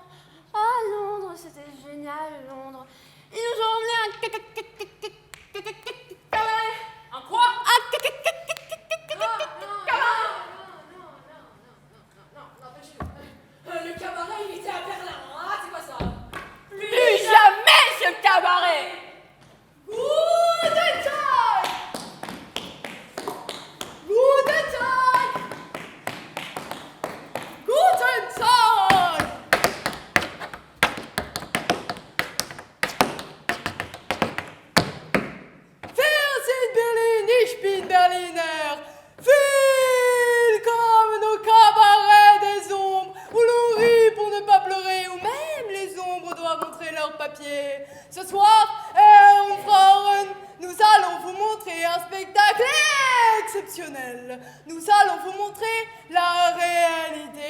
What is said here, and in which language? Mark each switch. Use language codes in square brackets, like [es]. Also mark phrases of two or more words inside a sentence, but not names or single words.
[fr] Ah, Londres, c'était génial, Londres. Ils nous ont emmené un cabaret. Un quoi? Non, le cabaret, il était à Berlin. Ah, c'est quoi ça? Plus jamais ce cabaret. [de] Guten Tag! Wir sind Berlin, ich bin Berliner. [fr] Willkommen au cabaret des ombres, où l'on rit pour ne pas pleurer, où même les ombres doivent montrer leurs papiers. Ce soir, nous allons vous montrer un spectacle exceptionnel. Nous allons vous montrer la réalité.